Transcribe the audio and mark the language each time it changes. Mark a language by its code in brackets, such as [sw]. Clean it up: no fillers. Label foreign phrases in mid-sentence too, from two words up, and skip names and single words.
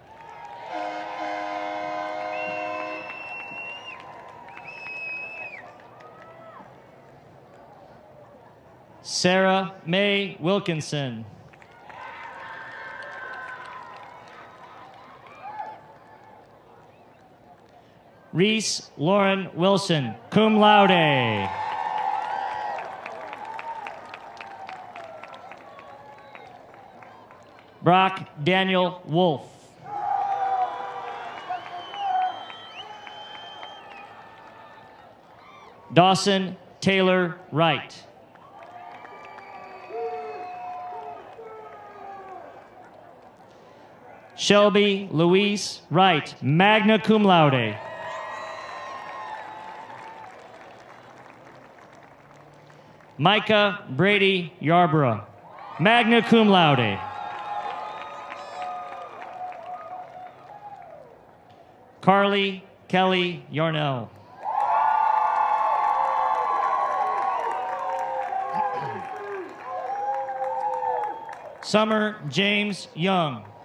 [en] Sarah Mae Wilkinson. Reese Lauren Wilson, [la] cum laude. [en] Brock Daniel Wolf. Dawson Taylor Wright. Shelby Louise Wright, [la] magna cum laude. [en] Micah Brady Yarborough, [la] magna cum laude. [en] Carly Kelly Yarnell. Summer James Young.